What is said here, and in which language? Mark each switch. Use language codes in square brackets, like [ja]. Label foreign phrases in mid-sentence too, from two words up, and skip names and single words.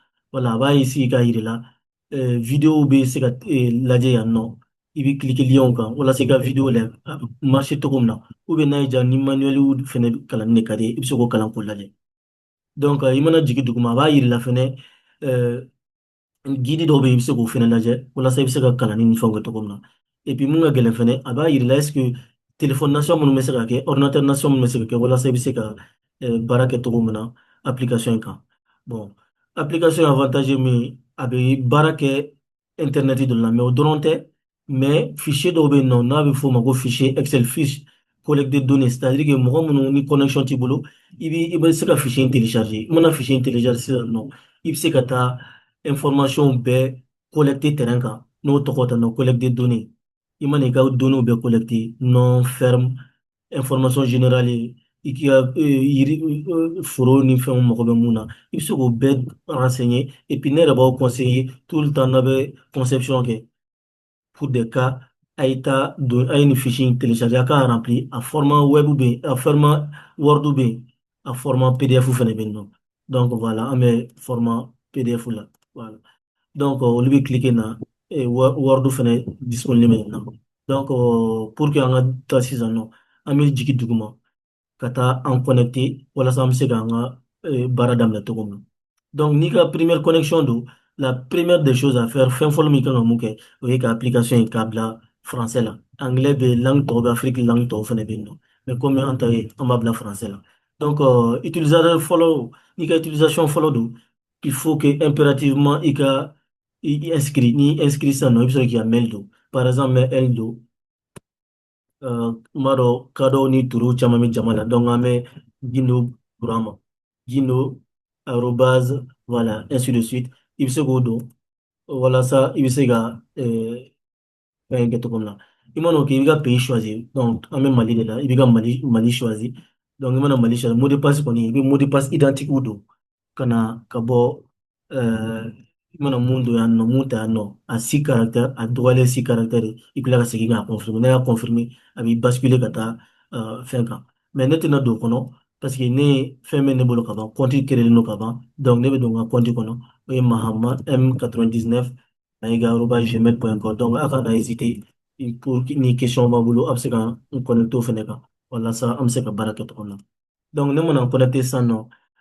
[bm] Wala, a b'a essayer k'a yir'i la vidéo bɛ se ka lajɛ yan nɔ i bɛ [fr] cliquer lien [bm] kan walasa i ka vidéo lajɛ a bɛ marcher cogo min na [fr] ou bien [bm] n'a y'i diya ni manuel fɛnɛ kalanni de ka di ye i bɛ se k'o kalan k'o lajɛ. Donc, i mana jigin duguma a b'a yir'i la fɛnɛ guide dɔw bɛ yen i bɛ se k'o fɛnɛ lajɛ walasa i bɛ se ka kalanni ni fɛnw kɛ cogo min na. [fr] Et puis [bm] mun ka gɛlɛn fɛnɛ a b'a yir'i la [fr] est-ce que téléphone [bm] nation minnu bɛ se ka kɛ ordinateur nation minnu bɛ se ka kɛ walasa i bɛ se ka baara kɛ cogo min na application in kan. [fr] Bon, application avantage [bm] ye min ye a bɛ baara kɛ internet dɔ la mais o dɔrɔn tɛ mais fichier dɔw bɛ yen nɔ n'a bɛ f'o ma ko [fr] fichier Excel fiche collecte de données c'est-à-dire que [bm] mɔgɔ minnu ni connexion t'i bolo i bɛ se ka fichier in télécharger i mana fichier in télécharger sisan nɔ i bɛ se ka taa information bɛɛ collecter terrain kan n'o tɔgɔ ta nɔ [fr] collecte de données [bm] i mana i ka données bɛɛ [fr] collecter nom ferme information générale [bm] i k'i ka foro ni fɛnw mago bɛ mun na i bɛ se k'o bɛɛ renseigner [fr] et puis [bm] ne yɛrɛ b'aw [fr] conseiller tout le temps [bm] n'a bɛ conception kɛ [fr] pour des cas [bm] a ye taa don a ye nin fichier in télécharger a k'a remplir a [fr] format web [bm] bɛ yen a [fr] format word [bm] bɛ yen a [fr] format PDF [bm] fɛnɛ bɛ yen nɔ [fr] donc voilà [bm] an bɛ [fr] format PDF [bm] la [fr] voilà donc [bm] olu bɛ cliquer na word fɛnɛ disponible bɛ yen nɔ [fr] donc pour que [bm] an ka taa sisan nɔ an bɛ jigin duguma ka taa an connecter walasa an bɛ se k'an ka baara daminɛ cogo min na. [fr] Donc, [bm] n'i ka [fr] première connexion don, la première des choses à faire, [bm] fɛn fɔlɔ min kan ka mun kɛ, o ye ka application in k'a bila français la. Anglais bɛ yen, langue tɔw bɛ Afrique langue tɔw fɛnɛ bɛ yen nɔ. [fr] Mais comme [bm] an ta ye, an b'a bila français la. Donc, utilisateur fɔlɔ, n'i ka utilisation fɔlɔ don, [fr] il faut que impérativement [bm] i inscrit, n'i inscrit sisan nɔ, i bɛ sɔrɔ k'i ka mail don. Par exemple, n bɛ L don. N b'a dɔn kadɔw ni turuw caman bɛ jama la donc an bɛ Gindo Burama Gindo [fr] arobase voilà ainsi de suite [bm] i bɛ se k'o don walasa i bɛ se ka fɛn kɛ cogo min na i mana o kɛ i bɛ ka [fr] pays choisir [bm] donc an bɛ Mali de la i bɛ ka Mali choisir donc i mana Mali choisir [fr] mot de passe [bm] kɔni i bɛ [fr] mot de passe identique [bm] don ka bɔ i mana mun don yan nɔ mun ta yan nɔ a [fr] 6 caractères [bm] a dɔgɔyalen 6 caractères de i bɛ tila ka segin k'a confirmer n'a y'a confirmer a b'i basculer ka taa fɛn kan mais ne tɛna don o kɔnɔ [fr] parce que [bm] ne ye fɛn bɛ ne bolo ka ban [fr] compte créer [bm] no ka ban donc ne bɛ don n ka compte kɔnɔ o ye Mahama M99 @gmail.com donc a kana [fr] hésiter pour [bm] ni question b'a bolo a bɛ se ka n connecter o fɛnɛ kan walasa an bɛ se ka baara kɛ cogo min na donc ne mana n connecter sisan nɔ